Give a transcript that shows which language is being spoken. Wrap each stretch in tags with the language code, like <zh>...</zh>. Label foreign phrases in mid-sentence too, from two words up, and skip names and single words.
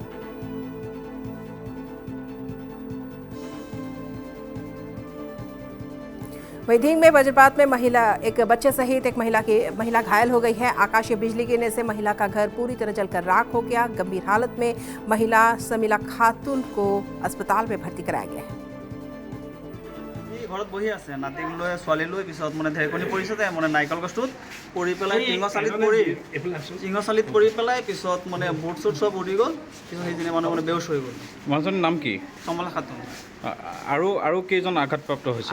<hi>वहीं ढींग में वज्रपात में एक बच्चे सहित एक महिला घायल हो गई है। आकाशीय बिजली गिरने से महिला का घर पूरी तरह जलकर राख हो गया। गंभीर हालत में महिला समीला खातून को अस्पताल में भर्ती कराया गया है।</hi> <as>ঘৰত বহি আছে নাতিক লৈ ছোৱালী লৈ পিছত মানে ঢেৰকনি পৰিছে তাই মানে নাৰিকল গছটোত পৰি পেলাই টিঙচালিত পৰি পেলাই পিছত মানে বুট চুট চব উৰি গ'ল। পিছত সেইজনী মানুহ মানে বেহুচ হৈ গ'ল। মানুহজনৰ নাম কি? চমলা খাতুন। আৰু কেইজন আঘাতপ্ৰাপ্ত হৈছে?</as>